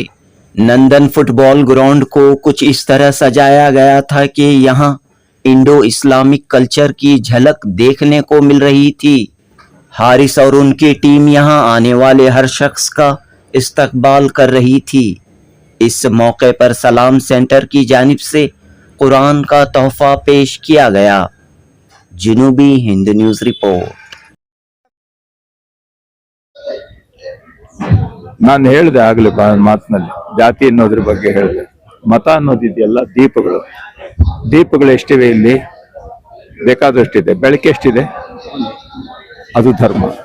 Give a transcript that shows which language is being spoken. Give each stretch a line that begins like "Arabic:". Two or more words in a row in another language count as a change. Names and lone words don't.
Urdu: نندن فٹبال گراؤنڈ کو کچھ اس طرح سجایا گیا تھا کہ یہاں
English: Indo Islamic culture
Urdu: کی جھلک دیکھنے کو مل رہی تھی. حارث اور ان کی ٹیم یہاں آنے والے ہر شخص کا استقبال کر رہی تھی. اس موقع پر سلام سینٹر کی جانب سے قرآن کا تحفہ پیش کیا گیا. جنوبی ہند نیوز رپورٹ.
Kannada: ನಾನು ಹೇಳಿದೆ ಆಗ್ಲೇ ಮಾತಿನಲ್ಲಿ, ಜಾತಿ ಅನ್ನೋದ್ರ ಬಗ್ಗೆ ಹೇಳಿದೆ. ಮತ ಅನ್ನೋದಿದೆಯಲ್ಲ, ದೀಪಗಳು ಎಷ್ಟಿವೆ ಇಲ್ಲಿ? ಬೇಕಾದಷ್ಟಿದೆ. ಬೆಳಕೆ ಎಷ್ಟಿದೆ? ಅದು ಧರ್ಮ.